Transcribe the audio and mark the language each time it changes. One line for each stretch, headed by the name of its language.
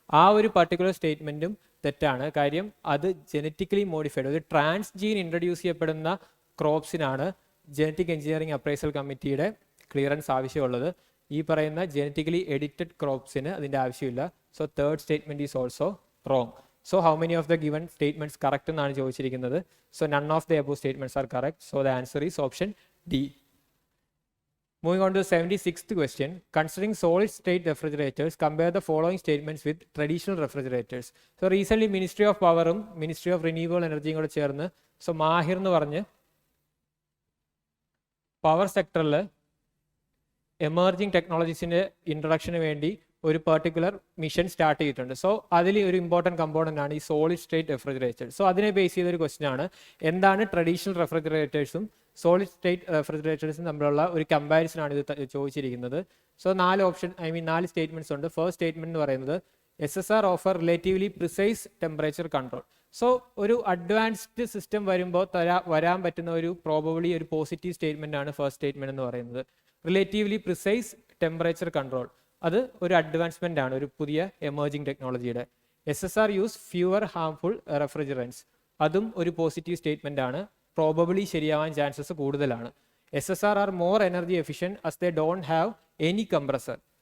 Malayalam: ആ ഒരു പർട്ടിക്കുലർ സ്റ്റേറ്റ്മെന്റും തെറ്റാണ്. കാര്യം അത് ജനറ്റിക്കലി മോഡിഫൈഡ്, ഒരു ട്രാൻസ് ജീൻ ഇൻട്രൊഡ്യൂസ് ചെയ്യപ്പെടുന്ന ക്രോപ്സിനാണ് ജനറ്റിക് എഞ്ചിനീയറിംഗ് അപ്രൈസൽ കമ്മിറ്റിയുടെ ക്ലിയറൻസ് ആവശ്യമുള്ളത്. ഈ പറയുന്ന ജനറ്റിക്കലി എഡിറ്റഡ് ക്രോപ്സിന് അതിൻ്റെ ആവശ്യമില്ല.
English: So third statement is also wrong. So how many of the given statements correct
Malayalam: എന്നാണ് ചോദിച്ചിരിക്കുന്നത്.
English: So none of the above statements are correct. So the answer is option D. Moving on to the 76th question. Considering solid state refrigerators, compare the following statements with traditional refrigerators.
Malayalam: So recently Ministry of Power Ministry of Renewable Energy കൂടെ ചേർന്ന് മാഹിർ എന്ന് പറഞ്ഞ് power സെക്ടറിൽ emerging ടെക്നോളജീസിൻ്റെ ഇൻട്രൊഡക്ഷന് വേണ്ടി ഒരു particular mission start ചെയ്തിട്ടുണ്ട്. So അതിൽ ഒരു ഇമ്പോർട്ടൻറ്റ് കമ്പോണൻ്റ് ആണ് ഈ സോളിഡ് സ്റ്റേറ്റ് റെഫ്രിജറേറ്റർ. സോ അതിനെ ബേസ് ചെയ്തൊരു ക്വസ്റ്റ്യൻ ആണ്, എന്താണ് ട്രഡീഷണൽ റെഫ്രിജറേറ്റേഴ്സും സോളിഡ് സ്റ്റേറ്റ് റെഫ്രിജറേറ്റേഴ്സും തമ്മിലുള്ള ഒരു കമ്പാരിസൺ ആണ് ഇത് ചോദിച്ചിരിക്കുന്നത്. സോ 4 സ്റ്റേറ്റ്മെന്റ്സ് ഉണ്ട്.
English: first statement
Malayalam: എന്ന് പറയുന്നത്
English: SSR offer relatively precise temperature control.
Malayalam: So ഒരു അഡ്വാൻസ്ഡ് സിസ്റ്റം വരുമ്പോൾ വരാൻ പറ്റുന്ന ഒരു പ്രോബബിളി ഒരു പോസിറ്റീവ് സ്റ്റേറ്റ്മെന്റ് ആണ് ഫസ്റ്റ് സ്റ്റേറ്റ്മെന്റ് എന്ന് പറയുന്നത്. റിലേറ്റീവ്ലി പ്രിസൈസ് ടെമ്പറേച്ചർ കൺട്രോൾ അത് ഒരു അഡ്വാൻസ്മെന്റ് ആണ്, ഒരു പുതിയ എമർജിംഗ് ടെക്നോളജിയുടെ.
English: SSR use fewer harmful refrigerants
Malayalam: അതും ഒരു പോസിറ്റീവ് സ്റ്റേറ്റ്മെന്റ് ആണ്, പ്രോബബിളി ശരിയാവാൻ ചാൻസസ് കൂടുതലാണ്.
English: SSR are more energy efficient as they don't have any compressor.